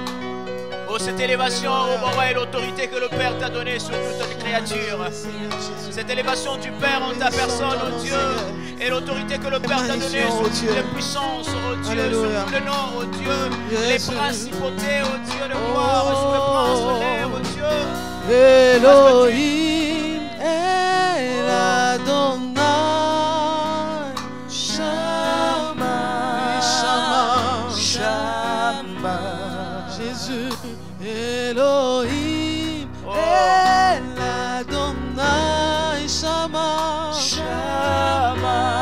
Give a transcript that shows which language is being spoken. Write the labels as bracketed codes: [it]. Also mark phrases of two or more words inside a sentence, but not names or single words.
[fr] Oh, cette élévation, oh mon roi, et l'autorité que le Père t'a donnée sur toute les créatures. Cette élévation du Père en ta personne, oh Dieu, et l'autorité que le Père t'a donnée sur toutes les puissances, oh Dieu, Alléluia. sur tout le nom, oh Dieu, les Jésus. principautés, oh Dieu, de gloire, sur le prince de l'air, oh Dieu. [he] אלוהים אל אדוני שמע שמע שמע Jésus אלוהים אל אדוני שמע שמע